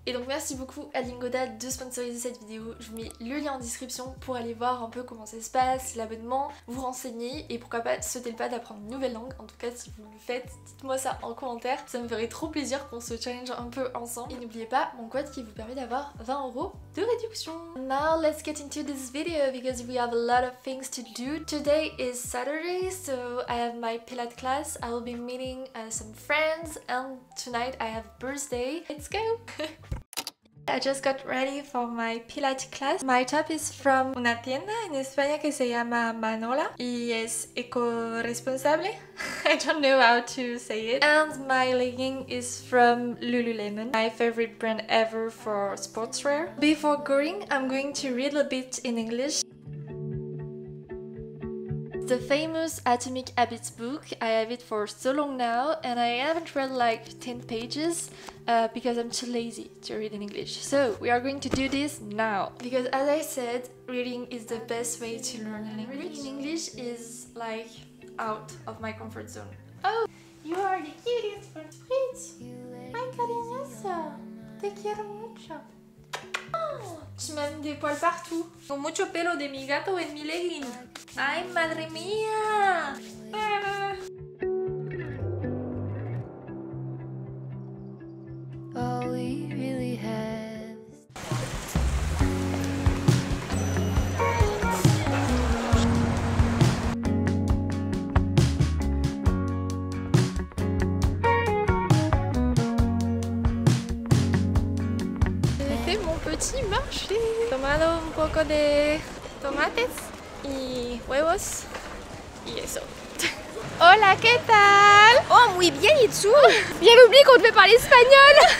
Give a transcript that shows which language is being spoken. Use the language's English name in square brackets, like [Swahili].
[French] Et donc merci beaucoup à Lingoda de sponsoriser cette vidéo, je vous mets le lien en description pour aller voir un peu comment ça se passe, l'abonnement, vous renseigner et pourquoi pas sauter le pas d'apprendre une nouvelle langue. En tout cas si vous le faites, dites-moi ça en commentaire, ça me ferait trop plaisir qu'on se challenge un peu ensemble. Et n'oubliez pas mon code qui vous permet d'avoir 20 € de réduction. [English] Now let's get into this video because we have a lot of things to do. Today is Saturday so I have my Pilates class, I will be meeting some friends and tonight I have birthday. Let's go! I just got ready for my Pilates class. My top is from [Spanish] una tienda en España que se llama Manola y es eco-responsable. [English] I don't know how to say it. And my legging is from Lululemon, my favorite brand ever for sportswear. Before going, I'm going to read a bit in English. The famous Atomic Habits book, I have it for so long now and I haven't read like 10 pages because I'm too lazy to read in English. So we are going to do this now. Because as I said, reading is the best way to learn a language. Reading in English is like out of my comfort zone. Oh, you are the cutest Fritz. [Spanish] Ay, cariñoso. Te quiero mucho. [French] Oh, tu m'as mis des poils partout. [Spanish] Con mucho pelo de mi gato en mi legging. Ay, madre mía. Ah. [English] All we really have. [French] Petit marché. [Spanish] Tomado un poco de tomates y huevos y eso. Hola, ¿qué tal? Oh, muy bien, [French] et tout. Bien oublié qu'on devait parler espagnol.